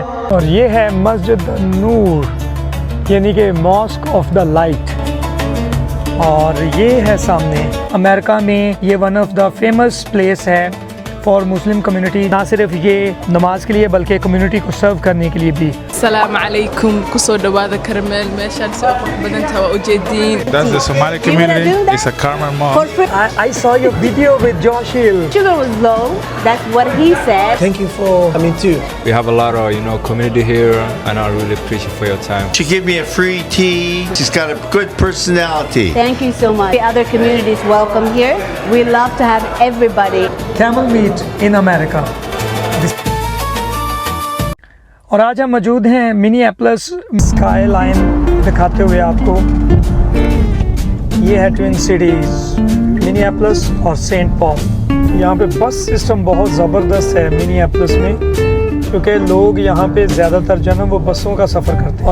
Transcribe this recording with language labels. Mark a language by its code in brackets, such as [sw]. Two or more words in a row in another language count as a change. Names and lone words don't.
[hi] और ये है मस्जिद नूर, यानी कि [en] mosque of the light. [hi] और ये है सामने अमेरिका में ये [en] one of the famous place [hi] है [en] for Muslim community, [hi] ना सिर्फ ये नमाज के लिए बल्कि कम्युनिटी को सर्व करने के लिए भी। [ar] السلام عليكم, [so] kusoo dhawaada Karmel, meeshaan si qurux badan tahay waa ujeediin. [en] That's the Somali community. It's a Carmel mosque. I saw your video with Josh Hill. Sugar was low. That's what he said. Thank you for coming too. We have a lot of community here, and I really appreciate for your time. She gave me a free tea. She's got a good personality. Thank you so much. The other communities welcome here. We love to have everybody. Camel meat in America. [hi] और आज हम मौजूद हैं मिनिएपोलिस स्काई लाइन दिखाते हुए आपको। ये है ट्विन सिटीज़ मिनिएपोलिस और सेंट पॉल। यहाँ पे [en] bus system [hi] बहुत ज़बरदस्त है मिनिएपोलिस में, क्योंकि लोग यहाँ पे ज़्यादातर जो है वो बसों का सफ़र करते हैं।